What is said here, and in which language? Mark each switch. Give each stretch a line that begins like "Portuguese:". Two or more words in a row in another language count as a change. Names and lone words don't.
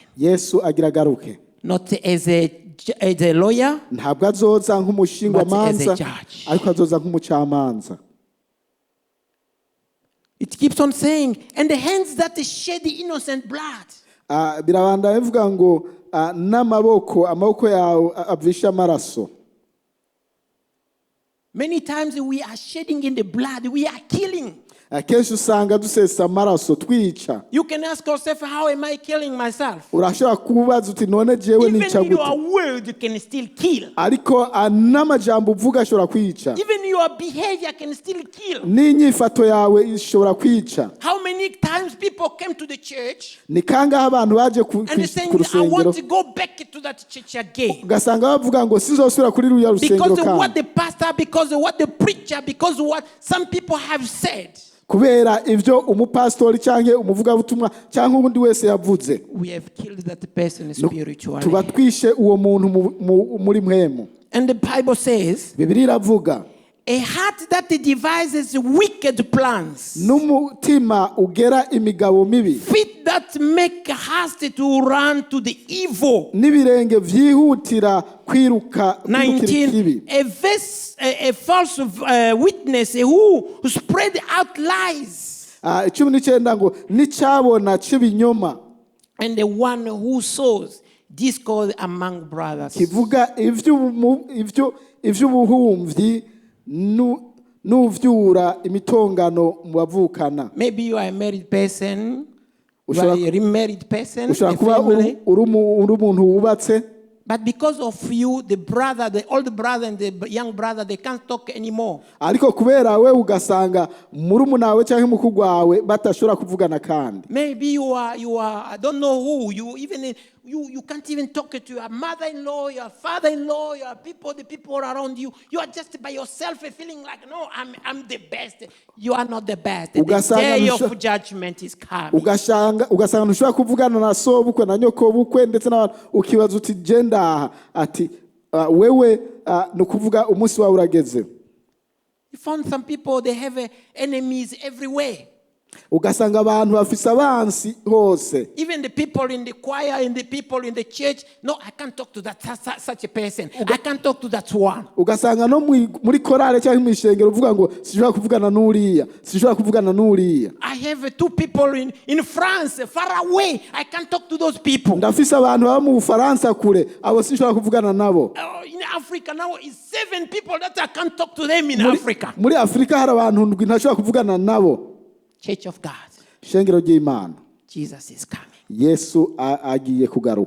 Rundi: Yesu agira agaruke.
English: Not as a lawyer,
Rundi: Ntabwo azoza nk'umushingwamanza,
English: but as a judge.
Rundi: ariko azoza nk'umucamanza.
English: It keeps on saying, and the hands that shed the innocent blood.
Rundi: Birabandanya bivuga ngo amaboko yawe avisha amaraso.
English: Many times we are shedding in the blood. We are killing.
Rundi: Akenshi usanga dusesa amaraso twica.
English: You can ask yourself, how am I killing myself?
Rundi: Urashobora kubaza uti none jewe nica
English: Even
Rundi: gute?
English: your word can still kill.
Rundi: Ariko n'amajambo uvuga ashobora kwica.
English: Even your behavior can still kill.
Rundi: N'inyifato yawe ishobora kwica.
English: How many times people came to the church
Rundi: Ni kangahe abantu baje
English: and saying,
Rundi: ku
English: I
Rundi: rusengero,
English: want to go back to that church again.
Rundi: ugasanga bavuga ngo sizosubira kuri ruya rusengero
English: Because of what
Rundi: kandi.
English: the pastor, because of what the preacher, because of what some people have said.
Rundi: Kubera ivyo umupastori canke umuvugabutumwa canke ubundi wese yavuze,
English: We have killed that person spiritually.
Rundi: tuba twishe uwo muntu muri mpwemu.
English: And the Bible says,
Rundi: Bibiliya iravuga,
English: a heart that devises wicked plans,
Rundi: n'umutima ugera imigabo mibi,
English: feet that make haste to run to the evil.
Rundi: n'ibirenge vyihutira kwirukira 19, ikibi.
English: a false witness who spread out lies.
Rundi: 19 ngo n'icyabona cy'ibinyoma,
English: And the one who sows discord among brothers.
Rundi: kivuga ivy'ubuhumvyi n'uvyura imitongano mu bavukana.
English: Maybe you are a married person, you are a remarried person,
Rundi: Ushobora
English: a
Rundi: kuba
English: family.
Rundi: uri umuntu wubatse,
English: But because of you, the brother, the older brother and the young brother, they can't talk anymore.
Rundi: ariko kubera we ugasanga murumuna wawe cyangwa mukuru wawe batashobora kuvugana kandi.
English: Maybe you are, I don't know who, you can't even talk to your mother-in-law, your father-in-law, your people, the people around you. You are just by yourself feeling like, no, I'm the best. You are not the best. The day of judgment is coming.
Rundi: Ugasanga ntushobora kuvugana na sobukwe na nyokobukwe ndetse n'abantu, ukibaza uti genda ati wewe ni ukuvuga umunsi wawe urageze.
English: You found some people, they have enemies everywhere.
Rundi: Ugasanga abantu bafise abansi hose.
English: Even the people in the choir and the people in the church, no, I can't talk to that such a person. I can't talk to that one.
Rundi: Ugasanga no muri korale cyangwa mu ishengero uvuga ngo sishobora kuvugana n'uriya, sishobora kuvugana n'uriya.
English: I have two people in France, far away. I can't talk to those people.
Rundi: Ndafise abantu baba mu Bufaransa kure, abo sishobora kuvugana nabo.
English: In Africa now is 7 people that I can't talk to them in Africa.
Rundi: Muri Afrika hari abantu ndwi ntashobora kuvugana nabo.
English: Church of God.
Rundi: Shengero ry'Imana.
English: Jesus is coming.
Rundi: Yesu agiye kugaruka.